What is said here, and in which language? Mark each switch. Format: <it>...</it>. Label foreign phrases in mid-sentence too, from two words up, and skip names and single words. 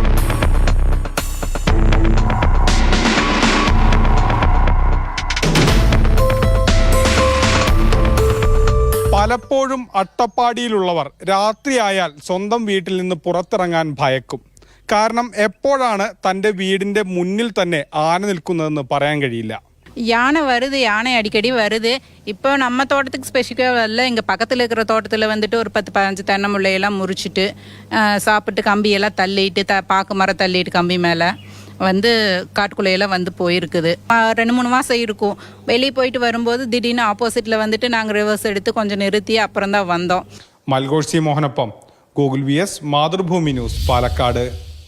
<ml>പലപ്പോഴും അട്ടപ്പാടിയിലുള്ളവർ രാത്രിയായാൽ സ്വന്തം വീട്ടിൽ നിന്ന് പുറത്തിറങ്ങാൻ ഭയക്കും. കാരണം എപ്പോഴാണ് തൻ്റെ വീടിൻ്റെ മുന്നിൽ തന്നെ ആന നിൽക്കുന്നതെന്ന് പറയാൻ കഴിയില്ല.</ml> <ta>யானை வருது, யானை அடிக்கடி வருது. இப்போ நம்ம தோட்டத்துக்கு ஸ்பெசிஃபிக்காக வரல, எங்கள் பக்கத்தில் இருக்கிற தோட்டத்தில் வந்துட்டு ஒரு 10-15 தென்னை முள்ளையெல்லாம் முறிச்சிட்டு சாப்பிட்டு கம்பியெல்லாம் தள்ளிட்டு பாக்கு மரம் தள்ளிட்டு கம்பி மேலே வந்து காட்டுக்குள்ளையெல்லாம் வந்து போயிருக்குது. 2-3 மாதம் இருக்கும். வெளியே போயிட்டு வரும்போது திடீர்னு ஆப்போசிட்டில் வந்துட்டு நாங்கள் ரிவர்ஸ் எடுத்து கொஞ்சம் நிறுத்தி அப்புறம் தான் வந்தோம்.</ta> <ml>മൽഘോഷ് സി മോഹനൊപ്പം ഗൂഗിൾ VS മാതൃഭൂമി ന്യൂസ് പാലക്കാട്.</ml>